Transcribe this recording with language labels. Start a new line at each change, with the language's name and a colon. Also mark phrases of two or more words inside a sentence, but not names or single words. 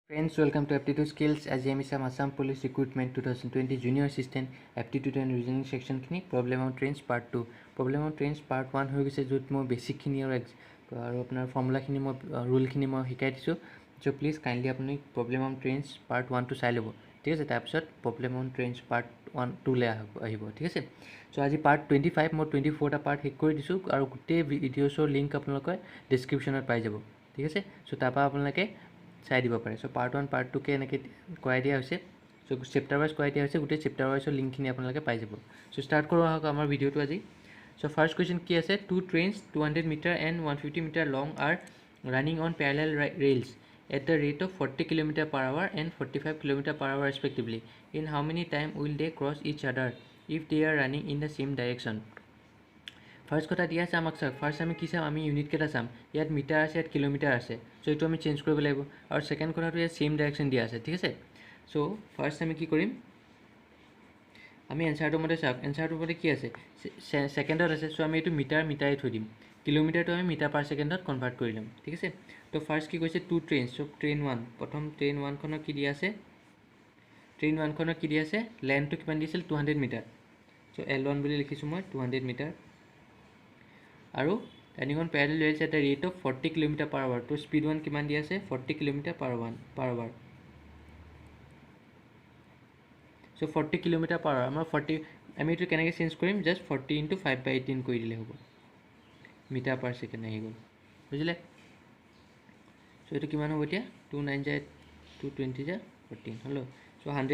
English: Friends, welcome to Aptitude Skills. As I am Assam Police Recruitment 2020 Junior Assistant Aptitude and Reasoning section khini Problem of Trains Part 2.
Assamese: Problem of Trains Part 1 হৈ গৈছে য'ত মই বেসিক খিনি আৰু আপোনাৰ ফৰ্মুলা খিনি মই ৰুল খিনি মই শিকাই দিছো
English: so please kindly
Assamese: আপুনি প্ৰবলেম অন ট্ৰেইনছ পাৰ্ট 1 টো চাই ল'ব ঠিক আছে তাৰপিছত প্ৰবলেম অন ট্ৰেইনছ পাৰ্ট 1 2 লে আহিব ঠিক আছে সো আজি পাৰ্ট 25 মই 24 টা পাৰ্ট শেষ কৰি দিছো আৰু গোটেই ভিডিঅছৰ লিংক আপোনালোকে ডেসক্ৰিপচনত পাই যাব ঠিক আছে সো তাৰপা আপোনালোকে চাই দিব পাৰে সো পাৰ্ট 1 পাৰ্ট 2 কে এনেকৈ কৰাই দিয়া হৈছে সো
English: chapter wise
Assamese: কৰাই দিয়া হৈছে গোটেই
English: chapter wiseৰ
Assamese: লিংকখিনি আপোনালোকে পাই যাব সো ষ্টাৰ্ট কৰো আহক আমাৰ ভিডিঅটো আজি
English: so first question
Assamese: কি আছে
English: two trains 200 meter and 150 meter long are running on parallel rails at the rate of 40 km/h and 45 km/h respectively. In how many time will they cross each other if they are running in the same direction?
Assamese: First কথা দিয়া আছে আমাক স্যার ফার্স্ট আমি কি চাম আমি ইউনিট কেটা চাম ইয়াত মিটাৰ আছে ইয়াত কিলোমিটাৰ আছে সো এটো আমি চেঞ্জ কৰিব লাগিব আৰু সেকেন্ড কথাটো ইয়াত
English: same direction
Assamese: দিয়া আছে ঠিক আছে সো ফার্স্ট আমি কি কৰিম আমি এনসাৰটো মতে চাওক এনসাৰটো মতে কি আছে সেকেন্ডত আছে সো আমি এটো মিটাৰ থৈ দিম কিলোমিটাৰটো আমি
English: meter per secondত
Assamese: কনভাৰ্ট কৰি লম ঠিক আছে তো ফার্স্ট কি কৈছে
English: two trains so train 1
Assamese: প্ৰথম ট্ৰেইন 1 খনৰ কি দিয়া আছে ট্ৰেইন 1 খনৰ কি দিয়া আছে লেন্থটো কিমান দিছিল 200 মিটাৰ সো L1 বুলি লিখিছো মই 200 মিটাৰ আৰু
English: running on parallel rails at the rate of 40 km/h to speed 1
Assamese: কিমান দিয়া আছে 40 km/h so 40 km/h আমাৰ 40 আমি এটো কেনেকৈ চেঞ্জ কৰিম জাস্ট 40 * 5/18 কৰি দিলে হ'ব
English: meter per second
Assamese: আহি গল বুজিলে সো এটো কিমান হ'ব এতিয়া 29 যায় 220 যায় 14 হলো সো